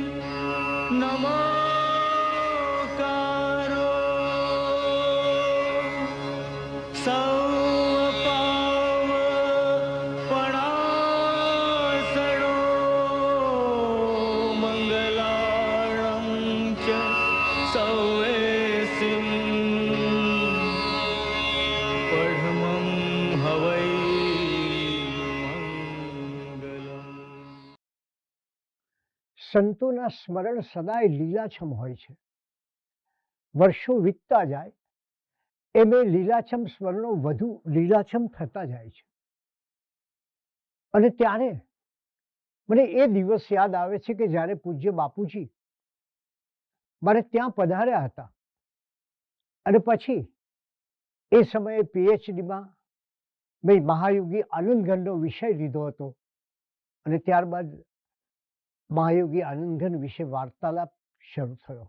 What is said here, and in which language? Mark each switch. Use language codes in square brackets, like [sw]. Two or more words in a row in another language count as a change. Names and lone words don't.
[pra] नमोकारो सौपावपणासनो मंगलाणं च सौवेसिं पढमं हवै मंगलम्। [gu] સંતોના સ્મરણ સદાય લીલાછમ હોય છે. વર્ષો વીતતા જાય એમ એ લીલાછમ સ્મરણો વધુ લીલાછમ થતા જાય છે. અને ત્યારે મને એ દિવસ યાદ આવે છે કે જ્યારે પૂજ્ય બાપુજી મારે ત્યાં પધાર્યા હતા અને પછી એ સમયે પીએચડીમાં મેં મહાયોગી આનંદઘનનો વિષય લીધો હતો અને ત્યારબાદ મહાયોગી આનંદઘન વિશે વાર્તાલાપ શરૂ થયો.